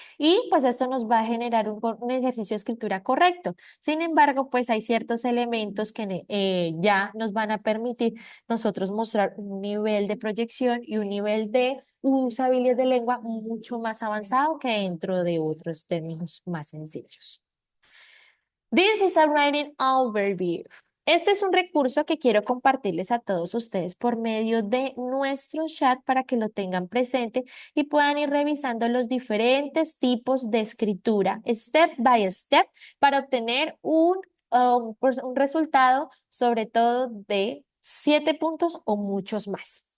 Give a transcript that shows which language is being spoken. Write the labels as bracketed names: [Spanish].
[Spanish] Y pues esto nos va a generar un ejercicio de escritura correcto. Sin embargo, pues hay ciertos elementos que ya nos van a permitir nosotros mostrar un nivel de proyección y un nivel de usabilidad de lengua mucho más avanzado que dentro de otros términos más sencillos. [English] This is a writing overview. [Spanish] Este es un recurso que quiero compartirles a todos ustedes por medio de nuestro chat para que lo tengan presente y puedan ir revisando los diferentes tipos de escritura [English] step by step [Spanish] para obtener un resultado sobre todo de 7 puntos o muchos más.